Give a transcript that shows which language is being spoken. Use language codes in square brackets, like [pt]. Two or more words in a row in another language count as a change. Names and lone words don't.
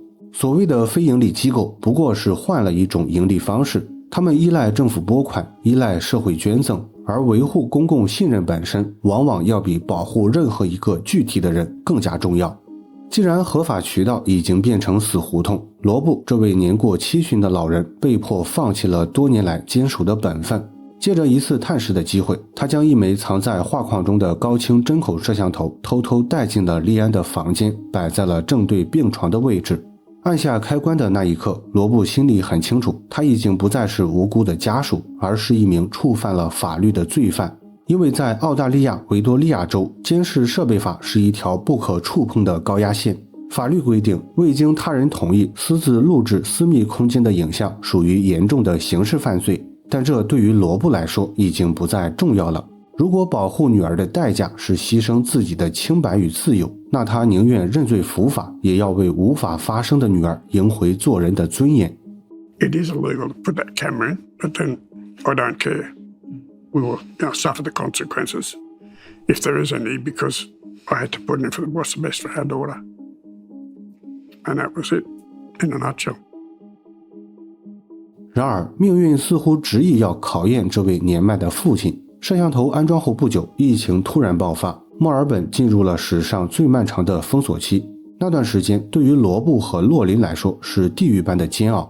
[zh] 所謂的非盈利機構不過是換了一種盈利方式，他們依賴政府撥款，依賴社会捐贈，而維護公共信任本身往往要比保護任何一個具體的人更加重要。既然合法渠道已經變成死胡同，羅布這位年過70 的老人被迫放棄了多年来坚守的本分。借着一次探视的机会，他将一枚藏在畫框中的高清针口攝像頭偷偷帶進了莉安的房間，擺在了正對病床的位置。按下開關的那一刻，羅布心裡很清楚，他已經不再是無辜的家屬，而是一名觸犯了法律的罪犯。因為在澳大利亞維多利亞州，監視設備法是一條不可觸碰的高壓線。法律規定，未經他人同意私自錄制私密空間的影像屬於嚴重的刑事犯罪。但這對於羅布來說已經不再重要了。如果保護女兒的代價是犧牲自己的清白與自由，那他寧願認罪伏法，也要為無法發聲的女兒贏回做人的尊嚴。 [en] It is illegal to put that camera in, but then I don't care. We will suffer the consequences if there is any, because I had to put it in for what's the best for our daughter. And that was it, in a nutshell. [zh] 然而，命運似乎執意要考驗這位年邁的父親。攝像頭安裝後不久，疫情突然爆發，墨爾本進入了史上最漫長的封鎖期。那段時間對於羅布和洛琳來說是地獄般的煎熬。